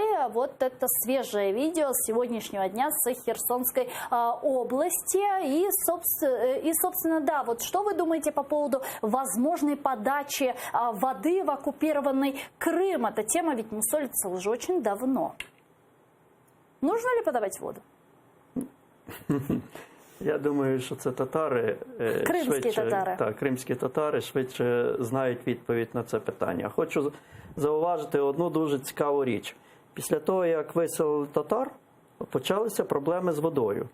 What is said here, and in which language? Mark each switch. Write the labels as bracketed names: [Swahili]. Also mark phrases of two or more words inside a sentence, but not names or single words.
[Russian] Вот это свежее видео с сегодняшнего дня с Херсонской области. И, собственно, да, вот что вы думаете по поводу возможной подачи воды в оккупированный Крым? Эта тема ведь мусолится уже очень давно. Нужно ли подавать воду? [Ukrainian] Я думаю, що це татари, кримські татари швидше знають відповідь на це питання. Хочу зауважити одну дуже цікаву річ. Після того, як виселили татар, почалися проблеми з водою.